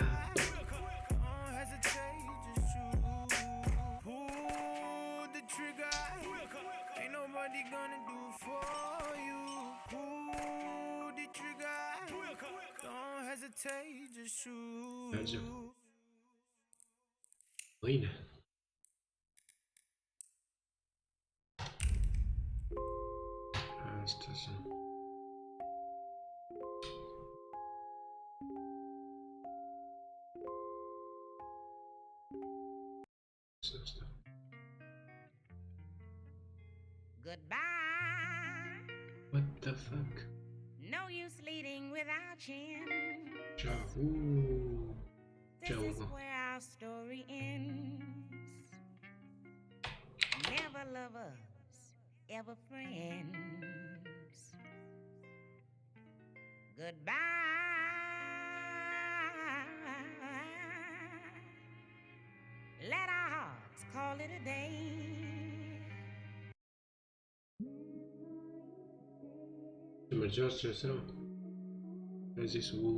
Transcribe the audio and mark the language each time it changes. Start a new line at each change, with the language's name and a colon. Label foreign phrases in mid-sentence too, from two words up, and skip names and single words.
English: Don't hesitate, just shoot. Pull the trigger. Ain't nobody gonna do for you. Pull the trigger. Don't hesitate, just shoot.
Romanian: Razer. Bine. Asta sunt. Asta.
English: Goodbye. What the fuck? No use leading without chin. Ciao. This Ciao. is where our story ends. Never lovers, ever friends. Goodbye. Let our hearts call it a day.
Romanian: Ce mergea stresat. A zis